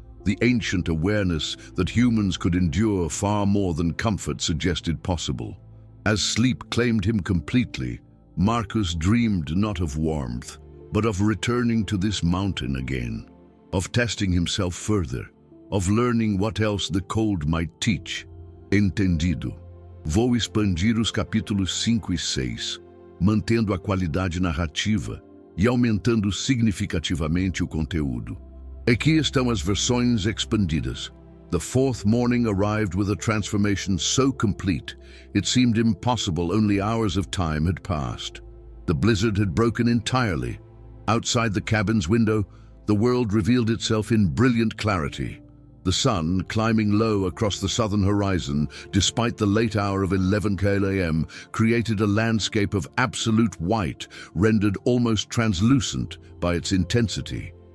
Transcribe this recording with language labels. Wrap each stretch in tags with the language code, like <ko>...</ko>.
<en>The ancient awareness that humans could endure far more than comfort suggested possible. As sleep claimed him completely, Marcus dreamed not of warmth, but of returning to this mountain again, of testing himself further, of learning what else the cold might teach.</en> <pt>Entendido. Vou expandir os capítulos 5 e 6, mantendo a qualidade narrativa e aumentando significativamente o conteúdo. Aqui estão as versões expandidas.</pt> <en>The fourth morning arrived with a transformation so complete, it seemed impossible only hours of time had passed. The blizzard had broken entirely. Outside the cabin's window, the world revealed itself in brilliant clarity. The sun, climbing low across the southern horizon, despite the late hour of 11 a.m., created a landscape of absolute white, rendered almost translucent by its intensity.</en>